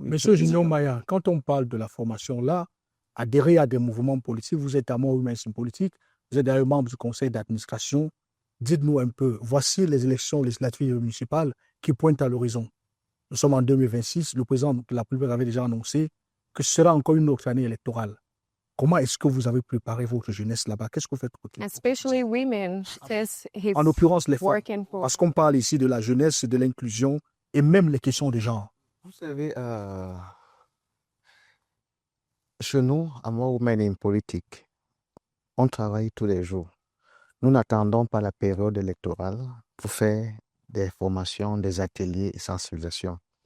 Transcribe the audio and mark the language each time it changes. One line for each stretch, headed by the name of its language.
French: Monsieur Junior Maya, quand on parle de la formation là, adhérer à des mouvements politiques, vous êtes à More Women in Politics, vous êtes d'ailleurs membre du conseil d'administration. Dites-nous un peu, voici les élections législatives et municipales qui pointent à l'horizon. Nous sommes en 2026, le président de la République avait déjà annoncé que ce sera encore une autre année électorale. Comment est-ce que vous avez préparé votre jeunesse là-bas? Qu'est-ce que vous faites?
English: Especially women, says he's
French: En l'occurrence, les femmes.
English: working for.
French: Parce qu'on parle ici de la jeunesse, de l'inclusion et même les questions de genre. Vous savez, chez nous, à More Women in Politics, on travaille tous les jours. Nous n'attendons pas la période électorale pour faire des formations, des ateliers et sensibilisation.